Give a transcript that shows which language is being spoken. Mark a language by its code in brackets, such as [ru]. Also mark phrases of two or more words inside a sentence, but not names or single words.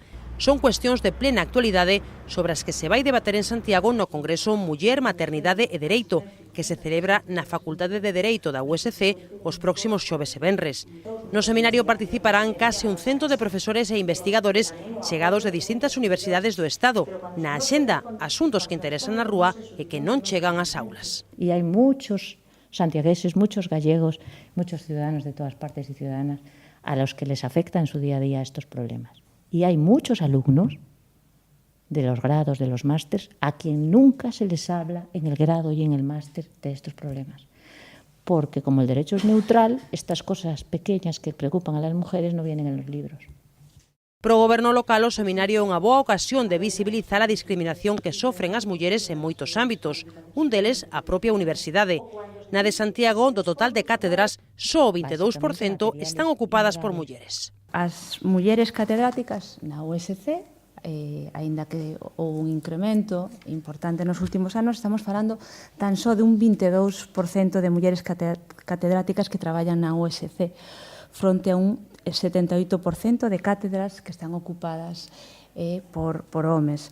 [gl] Son cuestións de plena actualidade sobre as que se vai debater en Santiago no Congreso Muller, Maternidade e Dereito, que se celebra na Facultade de Dereito da USC os próximos xoves e venres. No seminario participarán case un cento de profesores e investigadores chegados de distintas universidades do Estado. Na axenda, asuntos que interesan na rúa e que non chegan ás aulas. [es] E hai muchos santiagueses, muchos gallegos, muchos ciudadanos de todas partes y ciudadanas a los que les afecta en su día a día estos problemas. Y hay muchos alumnos de los grados, de los másters, a quien nunca se les habla en el grado y en el máster de estos problemas. Porque como el derecho es neutral, estas cosas pequeñas que preocupan a las mujeres no vienen en los libros. [gl] Pro goberno local, o seminario é unha boa ocasión de visibilizar a discriminación que sofren as mulleres en moitos ámbitos, un deles a propia universidade. Na de Santiago, do total de cátedras, só o 22% están ocupadas por mulleres. As mulleres catedráticas na USC, aínda que houve un incremento importante nos últimos anos, estamos falando tan só de un 22% de mulleres catedráticas que traballan na USC, fronte a un 78% de cátedras que están ocupadas por homes.